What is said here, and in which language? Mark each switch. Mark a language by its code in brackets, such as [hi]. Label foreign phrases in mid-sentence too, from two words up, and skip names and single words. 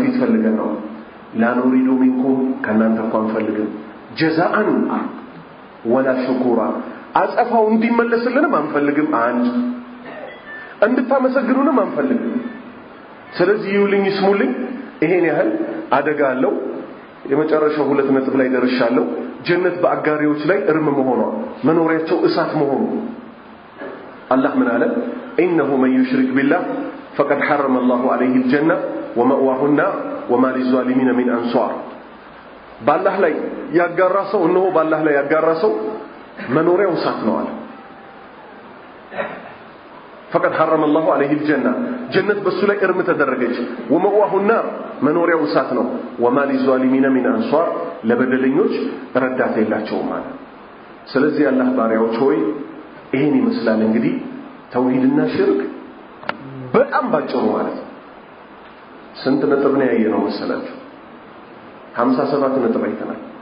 [am] ፊት ፈልገን ነው [ar] لا نريد منكم [am] ከናንተ እንኳን ፈልገን [ar] جزاء ولا شكورا [am] አጸፋው እንዲመለስልንም አንፈልግም አንድ እንድታመሰግኑንም አንፈልግም ስለዚህ ይውልኝ ስሙልኝ ይሄን ያህል አደጋ አለው የመጨረሻው ሁለት ነጥብ ላይ ደርሻለሁ ጀነት በአጋሪዎች ላይ እርም መሆኗ መኖሪያቸው እሳት መሆኑ አላህ ምን አለ [ar] إنه من يشرك بالله فقد حرم الله عليه الجنة ومأواه النار وما للظالمين من أنصار [am] بالله ላይ ያጋራ ሰው እነሆ بالله ላይ ያጋራ ሰው መኖሪያው እሳት ነው አለ [ar] فقد حرم الله عليه الجنة جنة بس [am] ላይ እርም ተደረገች [ar] ومأواه النار [am] መኖሪያው እሳት ነው [ar] وما للظالمين من أنصار [am] ለበደለኞች ረዳት የላቸውም ማለት ስለዚህ አላህ ባሪያዎች ሆይ ይሄን ይመስላል እንግዲህ ተውሂድና ሽርክ በጣም ባጭሩ ማለት ስንት ነጥብ ነው ያየነው መሰላችሁ 57 ነጥብ አይተናል